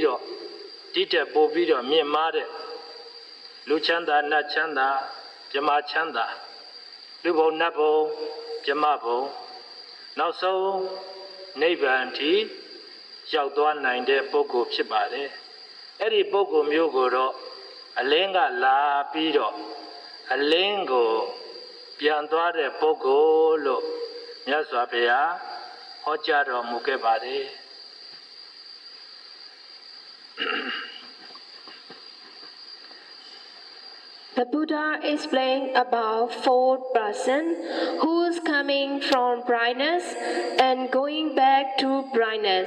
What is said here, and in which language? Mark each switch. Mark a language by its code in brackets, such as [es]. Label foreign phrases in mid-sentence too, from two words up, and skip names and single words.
[my] တော့ဒီတက်ပိုးပြီးတော့မြင့်မားတဲ့လူချမ်းသာနတ်ချမ်းသာဗြဟ္မာချမ်းသာလူဘုံနတ်ဘုံဗြဟ္မဘုံနောက်ဆုံးနိဗ္ဗာန်ထိရောက်သွားနိုင်တဲ့ပုဂ္ဂိုလ်ဖြစ်ပါတယ်အဲ့ဒီပုဂ္ဂိုလ်မျိုးကိုတော့အလင်းကလာပြီးတော့အလင်းကိုပြန်သွားတဲ့ပုဂ္ဂိုလ်လို့မြတ်စွာဘုရားဟောကြားတော်မူခဲ့ပါတယ် [en] The Buddha explained about four persons who is coming from brightness and going back to brightness.